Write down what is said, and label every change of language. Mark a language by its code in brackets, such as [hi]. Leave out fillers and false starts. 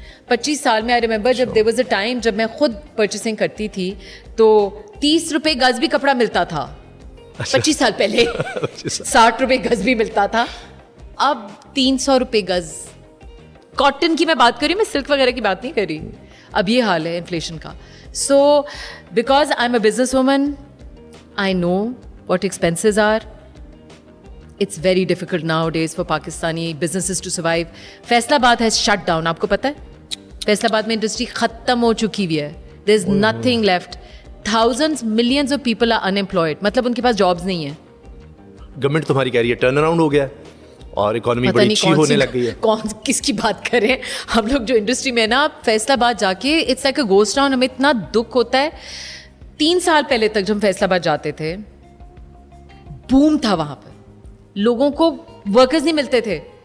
[ur] 25 سال میں I remember جب [en] there was a time [ur] جب میں خود پرچیسنگ کرتی تھی تو 30 روپے گز بھی کپڑا ملتا تھا. 25 سال پہلے 60 روپے گز بھی ملتا تھا. اب 300 روپے گز. کاٹن کی میں بات کر رہی ہوں, میں سلک وغیرہ کی بات نہیں کر رہی. اب یہ حال ہے انفلیشن کا. [en] So because I'm a businesswoman, I know what expenses are. It's very difficult nowadays for Pakistani businesses to survive. Faisalabad has shut down. [ur] آپ کو پتہ ہے Faisalabad میں انڈسٹری ختم ہو چکی ہوئی ہے. [en] There's nothing left. Thousands, millions of people are unemployed. [ur] مطلب ان کے پاس جابز نہیں ہیں. گورنمنٹ تمہاری کہہ رہی ہے ٹرن اراؤنڈ ہو گیا اور اکانومی بڑی اچھی ہونے لگ گئی ہے. کون کس کی بات کریں ہم لوگ جو انڈسٹری میں نا فیصل آباد جا کے [en] It's like a ghost town. [ur] ہمیں اتنا دکھ ہوتا ہے. 3 سال پہلے تک جب ہم فیصل آباد جاتے تھے بوم تھا وہاں پہ, لوگوں کو ورکرز نہیں ملتے تھے.